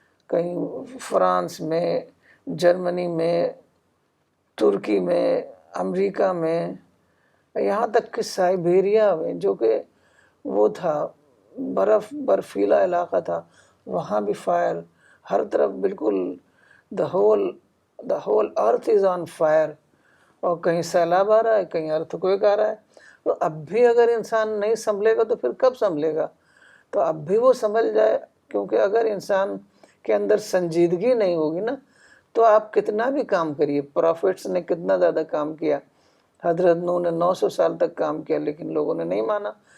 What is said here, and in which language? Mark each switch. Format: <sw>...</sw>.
<ur>کہیں فرانس میں، جرمنی میں، ترکی میں، امریکہ میں، یہاں تک کہ سائبیریا میں جو کہ وہ تھا برفیلا علاقہ تھا، وہاں بھی فائر ہر طرف.</ur> <en>بالکل the whole earth is on fire.</en> <ur>اور کہیں سیلاب آ رہا ہے، کہیں ارتھکویک آ رہا ہے. تو اب بھی اگر انسان نہیں سنبھلے گا تو پھر کب سنبھلے گا؟ تو اب بھی وہ سنبھل جائے، کیونکہ اگر انسان کے اندر سنجیدگی نہیں ہوگی نا، تو آپ کتنا بھی کام کریے. پروفیٹس نے کتنا زیادہ کام کیا، حضرت نوح نے 900 سال تک کام کیا، لیکن لوگوں نے نہیں مانا.</ur>